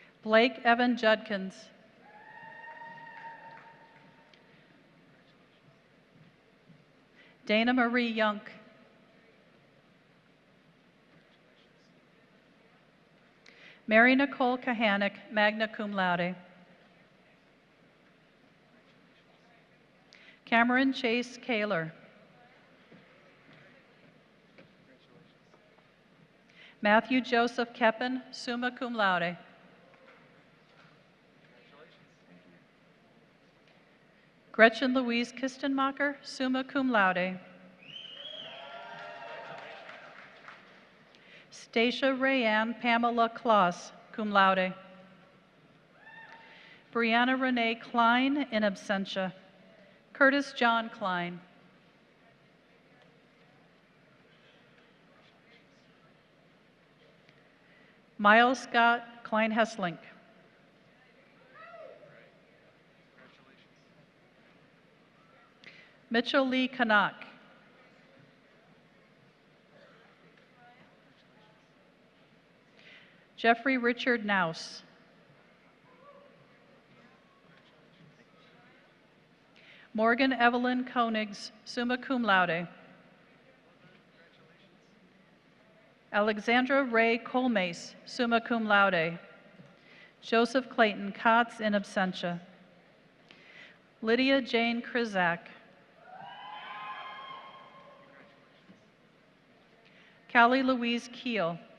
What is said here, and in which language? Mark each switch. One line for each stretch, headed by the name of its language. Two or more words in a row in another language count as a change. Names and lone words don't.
English: Blake Evan Judkins. Dana Marie Yunk. Mary Nicole Kahanick,
Latin: magna cum laude.
English: Cameron Chase Kaler. Matthew Joseph Keppen,
Latin: summa cum laude.
English: Gretchen Louise Kistenmacher,
Latin: summa cum laude.
English: Stacia Rayanne Pamela Kloss,
Latin: cum laude.
English: Brianna Renee Klein,
Latin: in absentia.
English: Curtis John Klein. Miles Scott Klein-Hesslink. Mitchell Lee Kanak. Jeffrey Richard Naus. Morgan Evelyn Koenigs,
Latin: summa cum laude.
English: Alexandra Ray Colmace,
Latin: summa cum laude.
English: Joseph Clayton Kotz,
Latin: in absentia.
English: Lydia Jane Krizak. Callie Louise Keel.